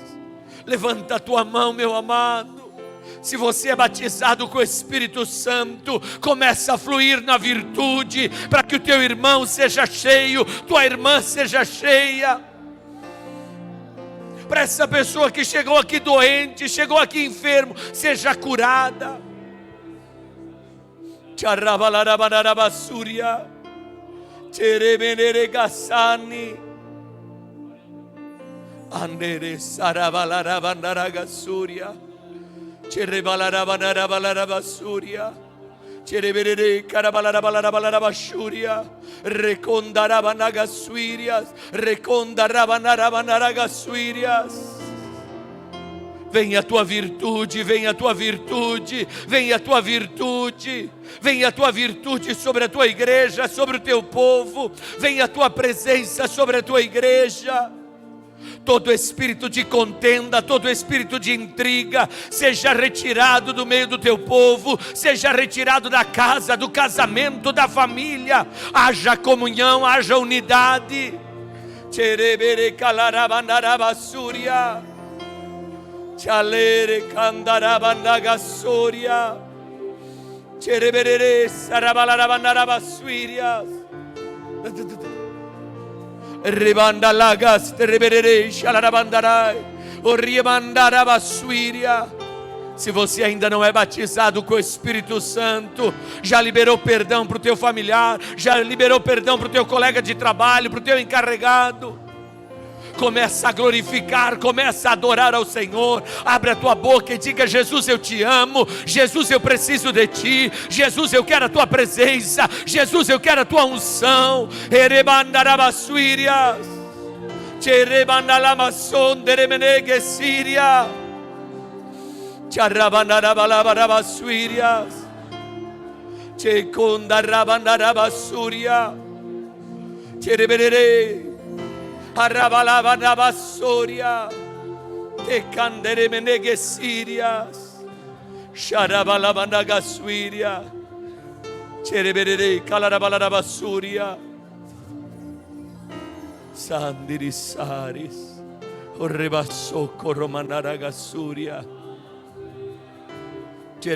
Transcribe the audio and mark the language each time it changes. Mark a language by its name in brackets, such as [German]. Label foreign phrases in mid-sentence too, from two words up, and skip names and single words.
[Portuguese] Levanta a tua mão, meu amado. Se você é batizado com o Espírito Santo, começa a fluir na virtude, para que o teu irmão seja cheio, tua irmã seja cheia. Para essa pessoa que chegou aqui doente, chegou aqui enfermo, seja curada. Tcharrabalarabanarabassuria, Tcheremeneregassani, Andere Sarabalarabanaragasuria. Cherebalarabanarabalarabasuria, Cherebere carabalarabalarabasuria, Recondarabanagasuirias, Recondarabanarabanaragasuirias. Venha a tua virtude, venha a tua virtude, venha a tua virtude, venha a tua virtude sobre a tua igreja, sobre o teu povo, venha a tua presença sobre a tua igreja. Todo espírito de contenda, todo espírito de intriga, seja retirado do meio do teu povo, seja retirado da casa, do casamento, da família. Haja comunhão, haja unidade. Cherebere calarabandarabassuria, Chalere candarabandagasuria, Cherebere sarabalarabandarabassuirias. Ribandalagas tereberere xalarabandarai, o ribandarabassuíria. Se você ainda não é batizado com o Espírito Santo, já liberou perdão para o teu familiar, já liberou perdão para o teu colega de trabalho, para o teu encarregado. Começa a glorificar, começa a adorar ao Senhor. Abre a tua boca e diga: Jesus, eu te amo. Jesus, eu preciso de ti. Jesus, eu quero a tua presença. Jesus, eu quero a tua unção. Erebandarabassuírias, Cherebandalamasonderemenegesiria, Charrabandarabalabarabassuírias, Checondarabandarabassúria, Chereberere Arabalabanabasoria, Tecanderemenegesiриas, Sharabalabandagasuiria, Chereberere Calarabalabasuria, Sandirisaris, Orrebasoco Romanaragasuria, Cherebalarabandaragasuria.